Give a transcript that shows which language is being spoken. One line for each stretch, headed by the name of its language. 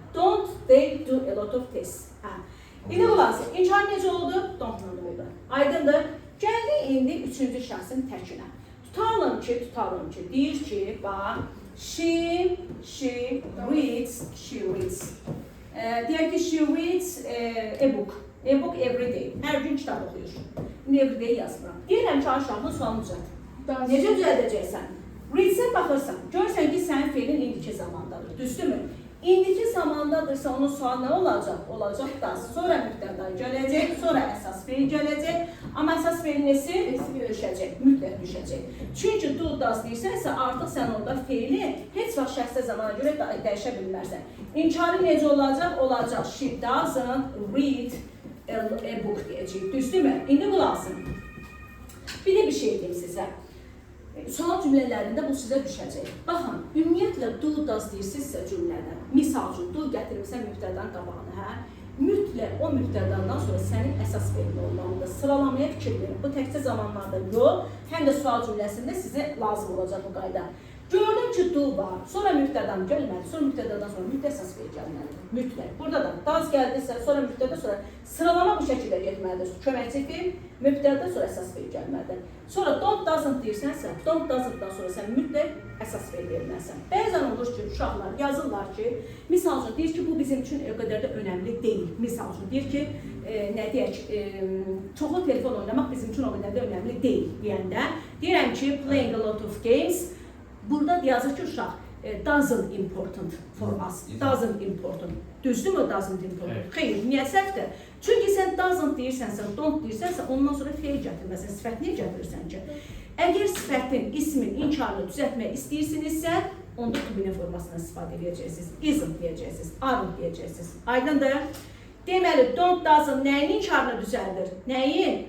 English: Don't they do a lot of tests?
Azerbaijani: Hə. İndi olasın, inkar necə oldu? Don't-la oldu. Aydındır? Gəldik indi üçüncü şəxsin təkinə. Tutalım ki, deyir ki, bax,
English: she reads.
Azerbaijani: Deyək ki,
English: she reads a book. A book every day.
Azerbaijani: Hər gün kitab oxuyur. İndi
English: every day
Azerbaijani: yazmıram. Deyirəm ki, aşağıda sualını düzəlt. Necə düzəldəcəksən? Readsə baxırsan, görsən ki, sənin feilin indiki zamandadır. Düzdürmü? İndiki zamandadırsa onun sualı nə olacaq? Olacaq does. Sonra mübtəda gələcək, sonra əsas feil gələcək. Amma əsas feil nesi? Düşəcək, mütləq düşəcək. Çünki do, does deyirsənsə, artıq sən orada feili heç vaxt şəxsə zamana görə dəyişə bilmərsən. İnkari necə olacaq? Olacaq.
English: She doesn't read a book deyəcək.
Azerbaijani: Düzdürmü? İndi qulaqsın. Bir də bir şey deyim sizə. Sual cümlələrində bu sizə düşəcək. Baxın, ümumiyyətlə do, does deyirsinizsə cümlədə. Misal üçün, do gətirmirsən mübtədanın qabağına, hə? Mütləq o mübtədandan sonra sənin əsas feilin olmalıdır. Sıralamaya fikir verin. Bu təkcə zamanlarda yox, həm də sual cümləsində sizə lazım olacaq bu qayda. Gördüm ki, do var, sonra mübtədan gəlməli, sonra mübtədadan sonra mütləq əsas feil gəlməlidir. Mütləq. Burada da does gəldisə, sonra mübtəda, sonra sıralama bu şəkildə getməlidir. Köməkçi feil, mübtəda, sonra əsas feil gəlməlidir. Sonra don't, doesn't deyirsənsə, don't, doesn't-dan sonra sən mütləq əsas feil verməlisən. Bəzən olur ki, uşaqlar yazırlar ki, misal üçün deyir ki, bu bizim üçün o qədər də önəmli deyil. Misal üçün deyir ki, nə deyək, çoxlu telefon oynamaq bizim üçün o qədər də önəmli deyil deyəndə, deyirəm ki,
English: playing a lot of games.
Azerbaijani: Burada yazır ki, uşaq,
English: doesn't important for us, doesn't important.
Azerbaijani: Düzdürmü doesn't important? Xeyr, niyə səhvdir? Çünki sən doesn't deyirsənsə, don't deyirsənsə, ondan sonra feil gətirməsən, sifət niyə gətirirsən ki? Əgər sifətin, ismin, inkarını düzəltmək istəyirsinizsə, onda to be formasından istifadə edəcəksiniz. Isn't deyəcəksiniz, aren't deyəcəksiniz. Aydındır? Deməli, don't, doesn't nəyin inkarını düzəldir? Nəyin?